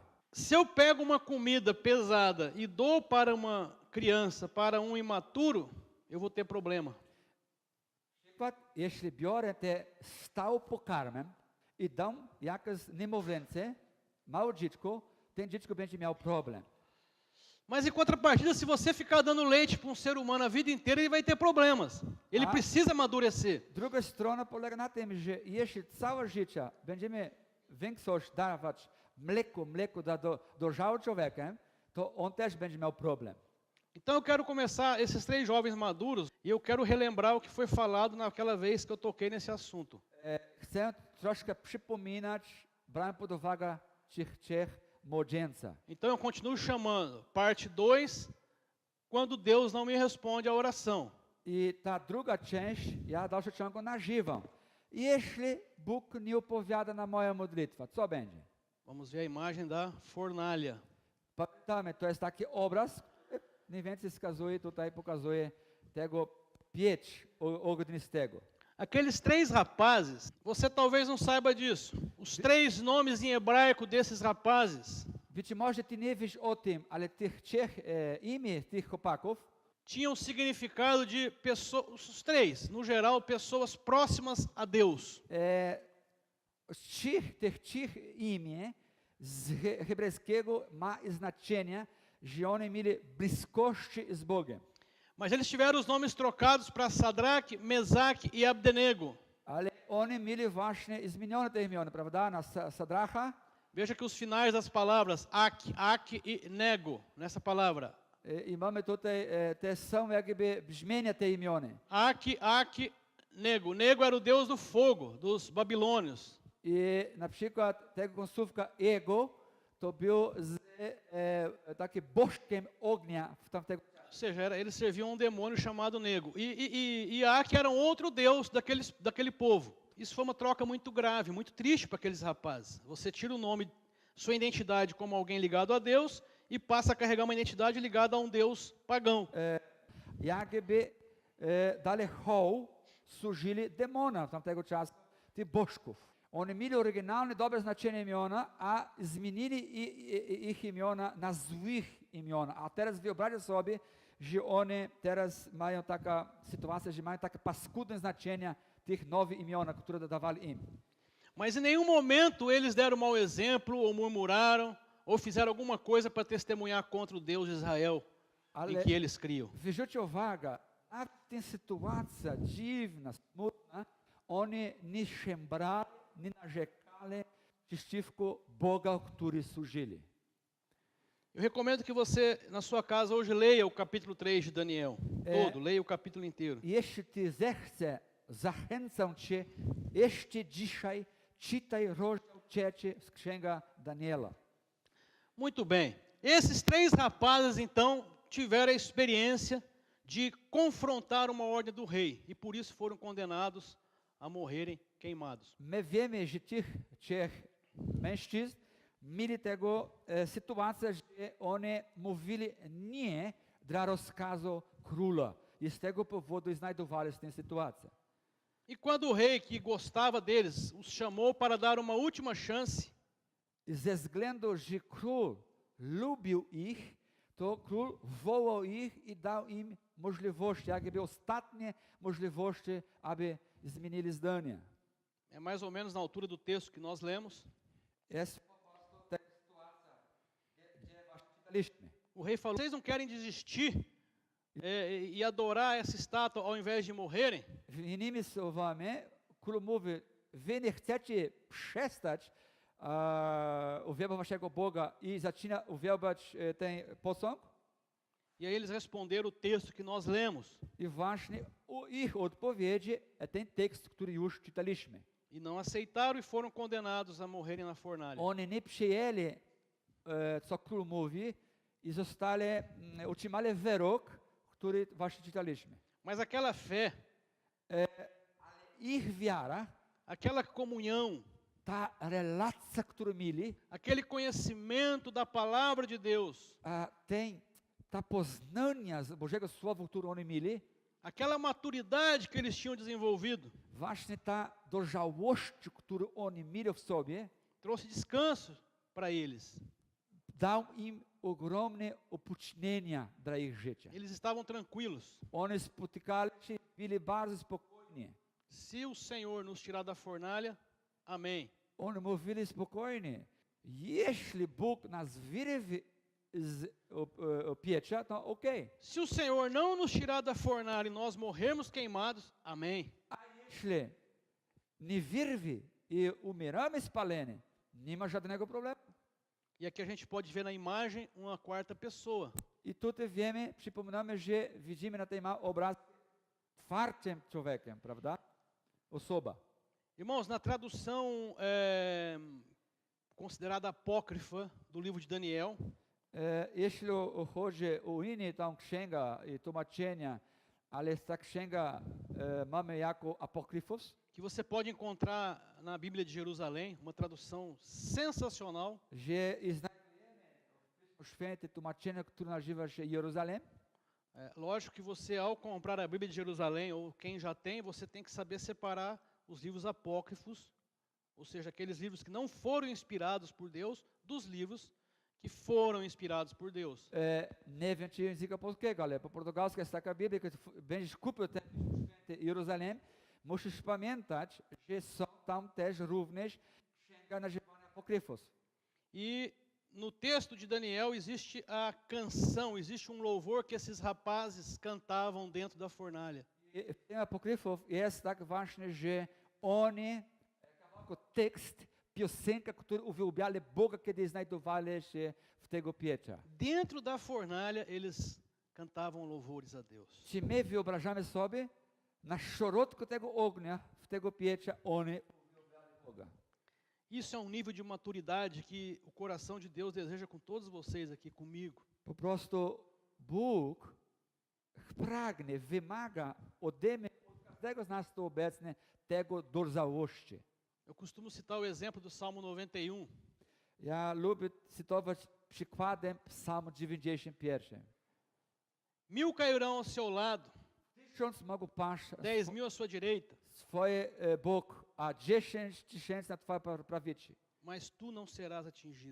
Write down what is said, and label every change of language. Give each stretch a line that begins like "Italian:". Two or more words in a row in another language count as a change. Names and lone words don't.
Portuguese: Se eu pego uma comida pesada e dou para uma criança, para imaturo, eu vou ter problema.
Polish: Przykład, jeśli biorę te stały pokarmem i dam jakieś niemowlęce, małe dziecko, ten dziecko będzie miał problem.
Portuguese: Mas em contrapartida, se você ficar dando leite para ser humano a vida inteira, ele vai ter problemas. Ele precisa amadurecer.
Polish: Druga strona polega na tym, że jeśli całe życie będziemy większość dawać mleko dla dojrzałego człowieka, to on też będzie miał problem.
Portuguese: Então eu quero começar esses 3 jovens maduros e eu quero relembrar o que foi falado naquela vez que eu toquei nesse assunto.
Polish: Chcę chcę troszkę przypominać, brałem pod uwagę trzech młodzieńca.
Portuguese: Então eu continuo chamando. Parte 2, quando Deus não me responde à oração.
Polish: I ta druga część, ja w dalszym ciągu nażywam. Jeśli Bóg nie odpowiada na moją modlitwę, co będzie?
Portuguese: Vamos ver a imagem da fornalha.
Polish: Pamiętamy, to jest taki obraz, mniej więcej wskazuje, tutaj pokazuje tego piecz ognistego.
Portuguese: Aqueles 3 rapazes, você talvez não saiba disso. Os 3 nomes em hebraico desses rapazes
Polish: Być może ty nie wiesz o tym, ale tych trzech imię tych chłopaków
Portuguese: tinham significado de pessoas, os 3, no geral, pessoas próximas a Deus.
Polish: tych trzech imię z hebrajskiego ma znaczenie, że oni mieli bliskość z Bogiem.
Portuguese: Mas eles tiveram os nomes trocados para Sadraque, Mesaque e Abdenego.
Polish: Ale oni mieli właśnie zmienione te imiona, prawda? Na Sadracha.
Portuguese: Veja que os finais das palavras Ak e Nego, nessa palavra.
Polish: I mamy tutaj te są jakby brzmienia te imiony.
Portuguese: Ak, Nego. Nego era o deus do fogo, dos babilônios.
Polish: I na przykład tego końcówka ego to był taki bożkiem ognia w tamtego.
Portuguese: Ou seja, eles serviam um demônio chamado Nego. E Ak era um outro deus daquele povo. Isso foi uma troca muito grave, muito triste para aqueles rapazes. Você tira o nome, sua identidade como alguém ligado a Deus e passa a carregar uma identidade ligada a um deus pagão.
Polish: Jakby dalej służyli demona tamtego czasu, tych bożków. Oni mieli oryginalne, dobre znaczenie imiona, a zmienili ich imiona na złych imiona. A teraz wyobraźcie sobie, że oni teraz mają taka sytuacja, że mają takie paskudne znaczenia tych nowych imiona, które dawali im.
Portuguese: Mas em nenhum momento eles deram mau exemplo, ou murmuraram, ou fizeram alguma coisa para testemunhar contra o Deus de Israel em que eles criam.
Polish: Zwróćcie uwagę, a ta sytuacja dziwna, smutna, oni nie szemrali, nie narzekali przeciwko Boga, który służyli.
Portuguese: Eu recomendo que você, na sua casa, hoje leia o capítulo 3 de Daniel. Todo, leia o capítulo inteiro.
Polish: Jeśli ty zechce, zachęcam cię, jeszcze dzisiaj czytaj rozdział 3 z Księga Daniela.
Portuguese: Muito bem. Esses 3 rapazes, então, tiveram a experiência de confrontar uma ordem do rei. E por isso foram condenados a morrerem queimados.
Polish: My wiemy, że tych trzech mężczyzn mieli tego sytuację, że oni mówili nie dla rozkazu króla. I z tego powodu znajdowali się w tej sytuacji.
Portuguese: E quando o rei, que gostava deles, os chamou para dar uma última chance,
Polish: I ze względu, że król lubił ich, to król wołał ich i dał im możliwości, jakby ostatnie możliwości, aby zmienili zdanie.
Portuguese: é mais ou menos na altura do texto que nós lemos, Essa é a
Polish: sytuacja, gdzie właśnie czytaliśmy.
Portuguese: o rei falou: vocês não querem desistir e adorar essa estátua ao invés de morrerem?
Polish: Innymi słowami, król mówi, wy nie chcecie przestać uwielbiać waszego Boga i zaczyna uwielbiać ten posąg?
Portuguese: E aí eles responderam o texto que nós lemos.
Polish: I właśnie ich odpowiedzi ten tekst, który już czytaliśmy.
Portuguese: E não aceitaram e foram condenados a morrerem na fornalha.
Polish: Oni nie przyjęli, co król mówi i zostali, otrzymali wyrok, który właśnie czytaliśmy.
Portuguese: Mas aquela fé,
Polish: Ich wiara,
Portuguese: aquela comunhão,
Polish: ta relacja, którą mieli,
Portuguese: aquele conhecimento da palavra de Deus,
Polish: ta poznania z Bożego Słowa, którą oni mieli,
Portuguese: aquela maturidade que eles tinham desenvolvido,
Polish: właśnie ta dojrzałość, którą oni mieli w sobie,
Portuguese: trouxe descanso para eles.
Polish: dał im ogromne opóźnienia dla ich życia.
Portuguese: Eles estavam tranquilos.
Polish: Oni spotykali się, byli bardzo spokojni.
Portuguese: Se o Senhor nos tirar da fornalha, amém.
Polish: Oni mówili spokojnie, jeśli Bóg nas wyrwie z piecza, to okej.
Portuguese: Se o Senhor não nos tirar da fornalha e nós morrermos queimados, amém.
Polish: A jeśli nie wyrwie i umieramy spaleni, nie ma żadnego problemu.
Portuguese: E aqui a gente pode ver na imagem uma quarta pessoa.
Polish: I tutaj wiemy, przypominamy, że widzimy na tym obraz czwartym człowiekiem, prawda? Osoba.
Portuguese: Irmãos, na tradução considerada apócrifa do livro de Daniel,
Polish: Jeśli chodzi o inne tam księga i tłumaczenia, ale ta księga mamy jako apokryfos,
Portuguese: que você pode encontrar na Bíblia de Jerusalém, uma tradução sensacional.
Polish: że znajdujemy w święte tłumaczenie, które nazywa się Jeruzalem.
Portuguese: Lógico que você, ao comprar a Bíblia de Jerusalém, ou quem já tem, você tem que saber separar os livros apócrifos, ou seja, aqueles livros que não foram inspirados por Deus, dos livros que foram inspirados por Deus.
Polish: Nie wiem, czy języka polskiego, ale po portugalsku jest taka Biblia, że będziesz kupił ten święty Jeruzalem, musisz pamiętać, że są tam też również księga nazywana apokryfos.
Portuguese: E no texto de Daniel existe a canção, existe louvor que esses rapazes cantavam dentro da fornalha.
Polish: I w tym apokryfów jest tak właśnie, że oni, jako tekst, piosenka, którą uwielbiali Boga, kiedy znajdowali się w tego pieca.
Portuguese: Dentro da fornalha eles cantavam louvores a Deus.
Polish: Czy my wyobrażamy sobie, na środku tego ognia, w tego pieca, oni uwielbiali Boga.
Portuguese: Isso é um nível de maturidade que o coração de Deus deseja com todos vocês aqui comigo.
Polish: Po prostu Bóg pragnie, wymaga ode mnie, od każdego z nas tu obecnie, tego dojrzałości.
Portuguese: Eu costumo citar o exemplo do Salmo 91.
Polish: Ja lubię cytować przykładem Psalm 91.
Portuguese: 1000 cairão ao seu lado,
Polish: 1000 mogą paść
Portuguese: 10.000 à sua direita,
Polish: swoje bok, a 10 000 na twoje prawicy.
Portuguese: mas tu não serás atingido.